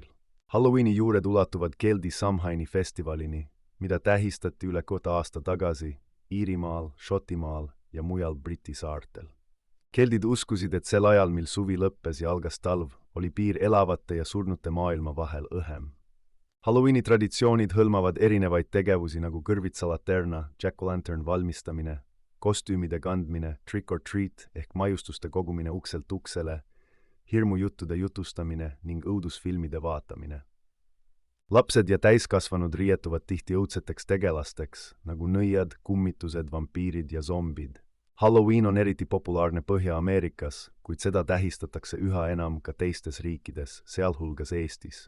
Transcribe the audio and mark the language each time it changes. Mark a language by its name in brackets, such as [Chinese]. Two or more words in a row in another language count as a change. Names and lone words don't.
[Estonian] Halloweeni juured ulatuvad Keldi Samhaini festivalini, mida tähistati üle 100 aasta tagasi Iirimaal, Šotimaal ja mujal Briti saartel. Keldid uskusid, et sel ajal, mil suvi lõppes ja algas talv, oli piir elavate ja surnute maailma vahel õhem. Halloweeni traditsioonid hõlmavad erinevaid tegevusi nagu kõrvitsalaterna, jack-o'-lantern valmistamine, kostüümide kandmine, [English] trick or treat [Estonian] ehk maiustuste kogumine ukselt uksele, hirmujuttude jutustamine ning õudusfilmide vaatamine. Lapsed ja täiskasvanud riietuvad tihti õudseteks tegelasteks, nagu nõiad, kummitused, vampiirid ja zombid. Halloween on eriti populaarne Põhja-Ameerikas, kuid seda tähistatakse üha enam ka teistes riikides, sealhulgas Eestis.